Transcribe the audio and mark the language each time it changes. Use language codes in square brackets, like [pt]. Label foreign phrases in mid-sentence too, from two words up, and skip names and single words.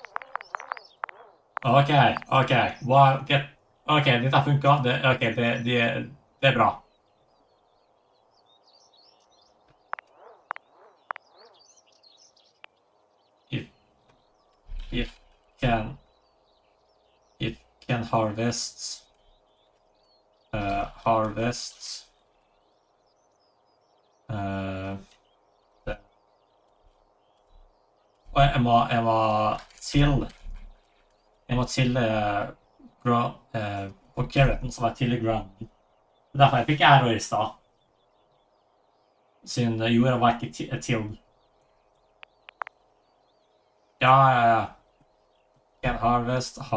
[no] Ok. Wow, ok, dette funker. Det er bra. [en] If can harvest [no] og jeg må til på carroten som er til ground. Derfor jeg fikk error i stad. Siden jorda var ikke til. Ja. [en] Can harvest.